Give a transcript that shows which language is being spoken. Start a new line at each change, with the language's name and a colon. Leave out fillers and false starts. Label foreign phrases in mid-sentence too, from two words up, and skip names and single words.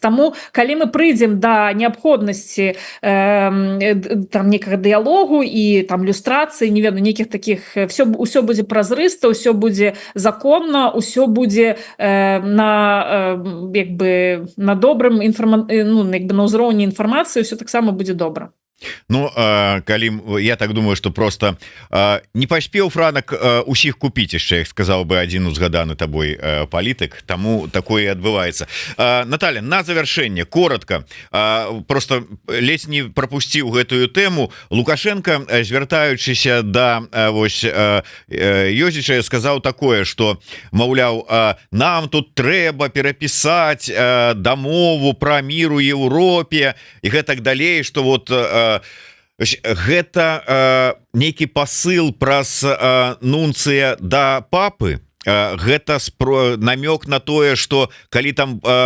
Belarusian: Таму калі мы прыйдзем да неабходнасці там некага дыялогу і там люстрацыі, не ведаю, нейкіх такіх, ўсё будзе празрыста, ўсё будзе законна, ўсё будзе на добрым на ўзроўні інфармацыі, ўсё таксама будзе добра. Калі я так думаю, что просто не паспеў Франак усіх купіць яшчэ, як сказаў бы адзін узгаданы табой палітык, таму такое адбываецца. Наталья, на завяршэнне коротко, просто ледзь не пропусціў гэтую тэму. Лукашенко, звяртаючыся да вось Ёзіча, сказаў такое, что маўляў, нам тут трэба перапісаць дамову пра мір у Еўропе і гэтак далей, что вот гэта нейкі пасыл праз нунцыя да папы, гэта намёк на тое, что калі там